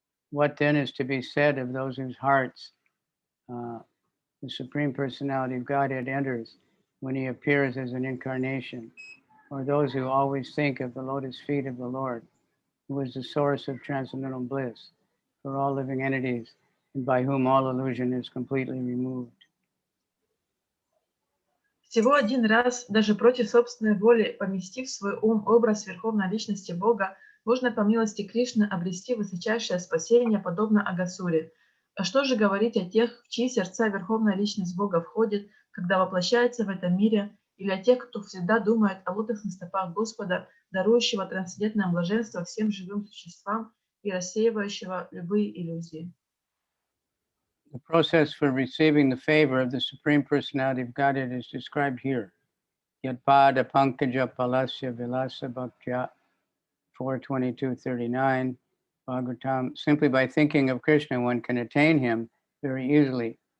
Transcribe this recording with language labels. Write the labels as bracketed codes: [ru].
[en] What then is to be said of those whose hearts the Supreme Personality of Godhead enters when he appears as an incarnation, or those who always think of the lotus feet of the Lord, who is the source of transcendental bliss for all living entities, and by whom all illusion is completely removed? [ru] Всего один раз, даже против собственной воли, поместив в свой ум образ Верховной Личности Бога, можно по милости Кришны обрести высочайшее спасение, подобно Агасуре. А что же говорить о тех, в чьи сердца Верховная Личность Бога входит, когда воплощается в этом мире, или о тех, кто всегда думает о лотосных стопах Господа, дарующего трансцендентное блаженство всем живым существам и рассеивающего любые иллюзии? [en] The process for receiving the favor of the Supreme Personality of Godhead is described here. [sa] Yatpada Pankaja Palasya Vilasa Bhaktya 4:22-39. Bhagavatam. [en] Simply by thinking of Krishna, one can attain him very easily.